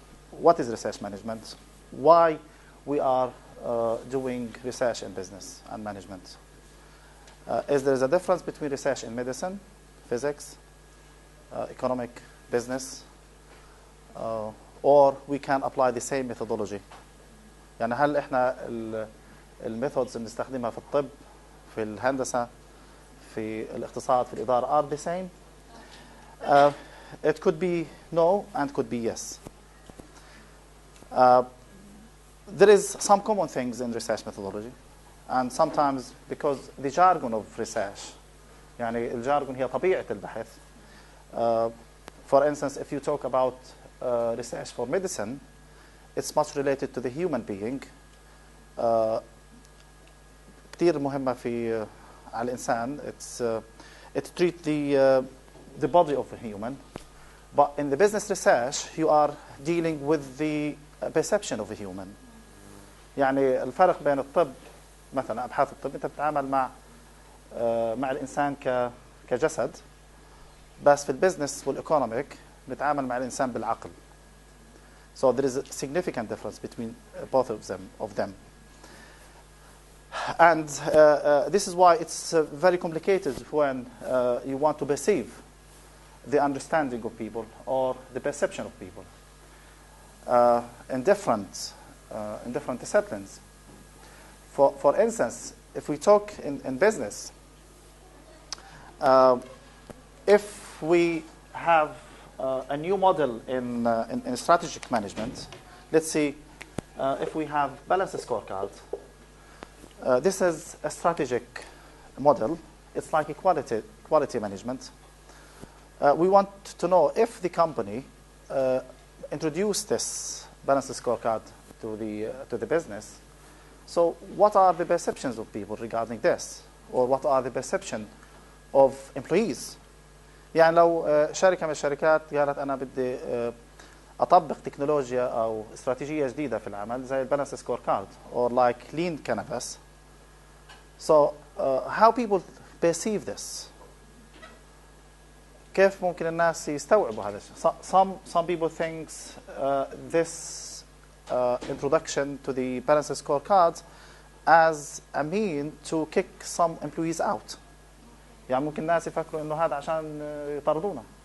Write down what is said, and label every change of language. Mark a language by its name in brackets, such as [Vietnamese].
[English] What is research management? Why we are doing research in business and management? Is there a difference between research in medicine, physics, economic, business, or we can apply the same methodology? [Arabic] يعني هل احنا الميثودز اللي بنستخدمها في الطب، في الهندسة، في الاقتصاد، في الإدارة [English] are the same? It could be no and could be yes. There is some common things in research methodology, and sometimes because the jargon of research, [Arabic] يعني الجارجون هي طبيعة البحث. [English] For instance, if you talk about research for medicine, it's much related to the human being. [Arabic] كتير مهمة في على الإنسان. [English] It treats the body of the human. But in the business research, you are dealing with the perception of a human. [Arabic] يعني الفرق بين الطب مثلا أبحاث الطب، أنت بتتعامل مع الإنسان كجسد، بس في البزنس والإيكونوميك بنتعامل مع الإنسان بالعقل. [English] So there is a significant difference between both of them. And this is why it's very complicated when you want to perceive the understanding of people or the perception of people in different disciplines. For instance, if we talk in business, if we have a new model in strategic management, let's see, if we have balanced scorecard, this is a strategic model. It's like a quality management. We want to know if the company introduced this balanced scorecard to the business. So what are the perceptions of people regarding this? Or what are the perception of employees? [Arabic] يعني لو شركة من الشركات قالت أنا بدي أطبق تكنولوجيا أو استراتيجية جديدة في العمل زي البالانس سكور كارد [English] or like lean canvas. So how people perceive this? [Arabic] كيف ممكن الناس يستوعبوا هذا الشيء؟ [English] Some people think this introduction to the balance scorecard as a mean to kick some employees out. [Arabic] يعني ممكن الناس يفكروا إنه هذا عشان يطردونا.